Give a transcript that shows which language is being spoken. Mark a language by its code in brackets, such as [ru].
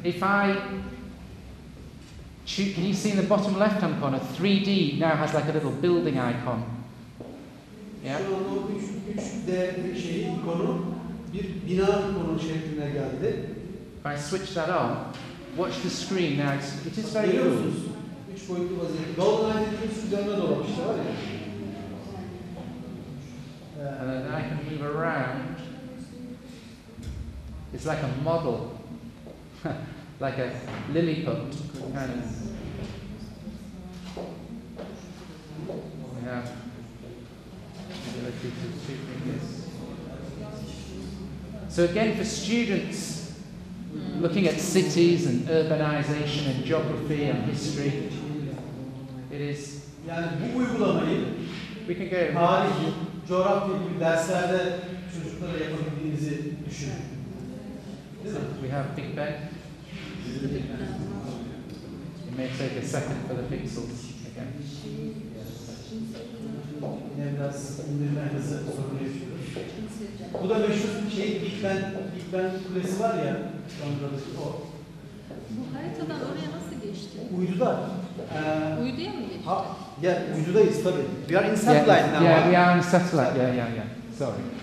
[en] If I choose, can you see in the bottom left-hand corner, 3D now has like a little building icon. Yeah. [tr] Şu anda o 3D şeyi, ikonu bir bina ikonu şekline geldi. [en] If I switch that on, watch the screen now. It is very [tr] Görüyor [en] cool. [tr] musunuz? 3 boyutlu vaziyette. Golden Eye dediğimiz şu dönme dolap işte var ya. [en] And then I can move around. It's like a model, like a Lilliput kind of. We have the ability to do this. So again, for students looking at cities and urbanization and geography and history, it is. [tr] Yani bu uygulamayı [en] We can go. [tr] Tarih, coğrafya gibi derslerde çocuklara yapabildiğinizi düşünün. Değil mi? [en] We have Big Ben. It may take a second for the pixels again. [tr] Yine biraz indirme hızı sorunu yaşıyoruz. Bu da meşhur şey, Big Ben kulesi var ya, Londra'daki o. Bu haritadan oraya nasıl geçti? Uyduda. Uyduya mı geçti? Ya uydudayız tabii. [en] We are in satellite now. Yeah, we are in satellite. Yeah. Sorry.